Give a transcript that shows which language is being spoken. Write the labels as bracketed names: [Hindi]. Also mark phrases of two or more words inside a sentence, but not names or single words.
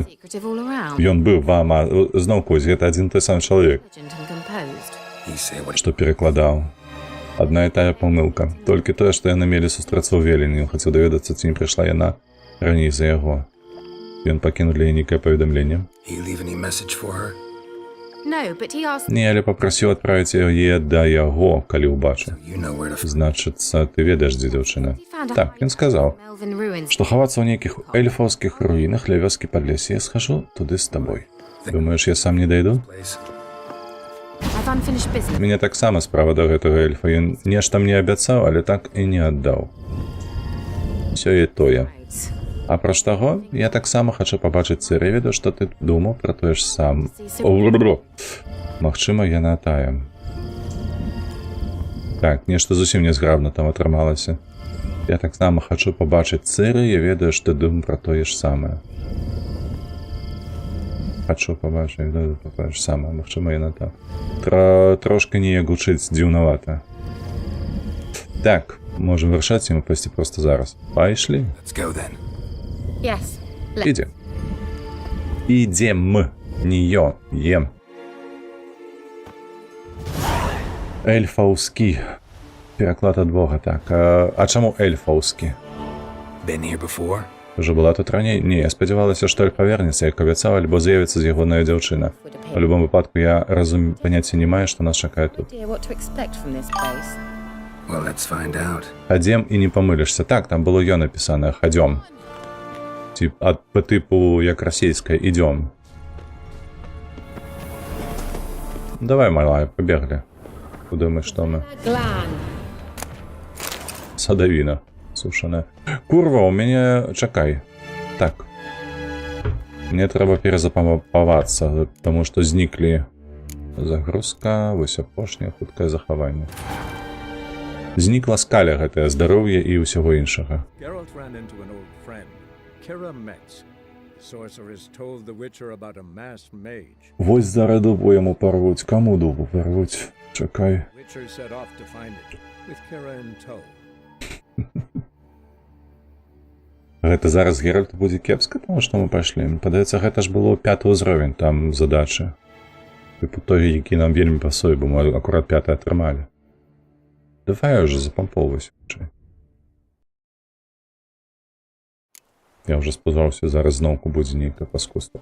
[English] Secretive all around. [Belarusian] Ён быў зноў кось, гэта адзін той самы чалавек, [English] Intelligent and composed. He say what [Belarusian] што перакладаў. Адна і тая памылка. Толькі тое, што яны мелі сустрацца ў Велені, ён хацеў даведацца, ці не прыйшла яна раней за яго. Ён пакінуў для яе нейкае паведамленне. [English] he leave any message for her? No, but he asked. [Belarusian] Не, але папрасіў адправіць яе да яго, калі ўбачыў. [English] You know where to. [Belarusian] Значыцца, ты ведаеш, дзе дзяўчына. [English] He found a [Belarusian] Так, ён сказаў, [English] Elven ruins. [Belarusian] што хавацца ў нейкіх эльфаўскіх руінах ля вёскі Падлесе, я схожу туды з табой. Думаеш, я сам не дайду? [English] Place. I've unfinished business. [Belarusian] Мяне таксама справа да гэтага эльфа. Ён нешта мне абяцаў, але так і не аддаў. Сё і тое. Апроч таго, я таксама хачу пабачыць Цыры, ведаю, што ты думаў пра тое ж сам. Магчыма, яна тая. Так, нешта зусім нязграбна там атрымалася. Я таксама хачу пабачыць Цыры, я ведаю, што думаю пра тое ж самае. Хачу пабачыць, ведаю пра тое ж самае. Магчыма, яна так. Трошка неяк гучыць дзіўнавата. Так, можем вырашаць, ці мы пайсці проста зараз. Пайшлі? [English] Let's go then. Yes. [Belarusian] Ідзем. Ідзем. Не ё. Ем. Эльфаўскі. Пераклад ад Бога, так. А чаму эльфаўскі? [English] Been here before? [Belarusian] Уже была тут раней? Не, я спадзявалася, што эльф павернецца, як абяцаў, альбо з'явіцца з ягоная дзяўчына. У любом выпадку я паняцця не маю, што нас чакае тут. [English] Dear, what to expect from this place? Well, let's find out. [Belarusian] Хадзем і не памылішся. Так, там было ё напісанае. Хадзём. [Ukrainian] по типу, як російська, ідем. [Russian] Давай, малая, побегли. [Ukrainian] Куди ми, що ми? Садовина сушеная. [Belarusian] Курва, [Russian] у меня... [Belarusian] Чекай. Так. Мне треба перезапампавацца, тому што зніклі загрузка, вось апошняе хуткае захаванне. Знікла скаля гэтае здароўе і ўсяго іншага. [English] Geralt ran into an old friend, Kira Metz. The sorceress told the Witcher about a masked mage. [Belarusian] Вось зараз дубу яму парвуць. Каму дубу парвуць? Чакай. [English] Witcher set off to find it, with Kira in tow. [Belarusian] Гэта зараз Геральт будзе кепска, таму што мы пайшлі. Падаецца, гэта ж было 5 ўзровень там задача. Тыпу той, які нам вельмі пасуе, бо мы акурат 5 атрымалі. Давай уже запампоўвайся. Я уже спадзяваўся, зараз зноўку будзе нейкае паскудства.